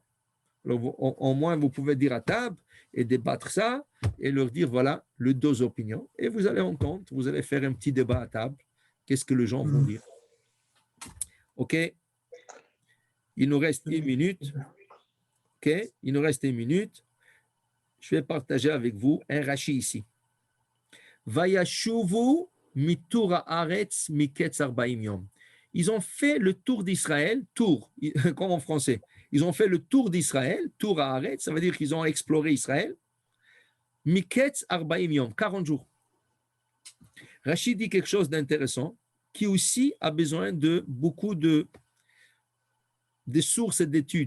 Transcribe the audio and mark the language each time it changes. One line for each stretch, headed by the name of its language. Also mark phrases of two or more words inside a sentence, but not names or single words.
French: Alors, au moins, vous pouvez dire à table et débattre ça et leur dire, voilà, les 2 opinions. Et vous allez en compte, vous allez faire un petit débat à table. Qu'est-ce que les gens vont dire? OK? Il nous reste 1 minute. OK? Il nous reste 1 minute. Je vais partager avec vous un Rashi ici.
Hebrew: וישבו מתור הארץ מקץ 40 יום.
French: Ils ont fait le tour d'Israël, tour, comme en français. Ils ont fait le tour d'Israël, tour à haaretz, ça veut dire qu'ils ont exploré Israël.
Hebrew: מקץ 40 יום,
French: 40 jours. Rashi dit quelque chose d'intéressant, qui aussi a besoin de beaucoup de sources et d'études.